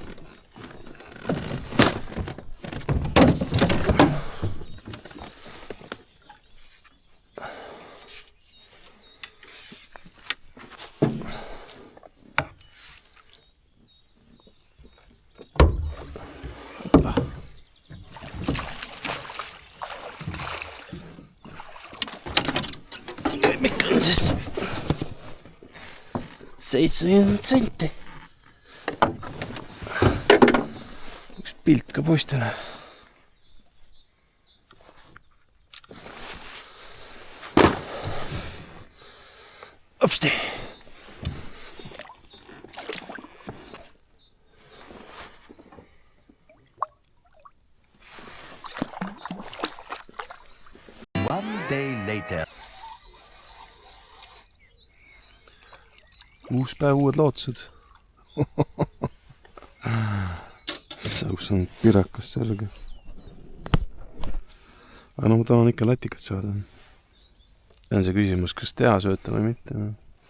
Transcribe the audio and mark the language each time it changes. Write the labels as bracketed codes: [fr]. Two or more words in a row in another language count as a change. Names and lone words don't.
[et] Mikä on siis 70 senti. Üks pilt ka poistele. Opsti. [en] One day later. [et] Uus päev, uued lootused. Kus on pirakas särge. Aga no ma tahan ikka latikat saada. See on see küsimus, kas teha sööta või mitte.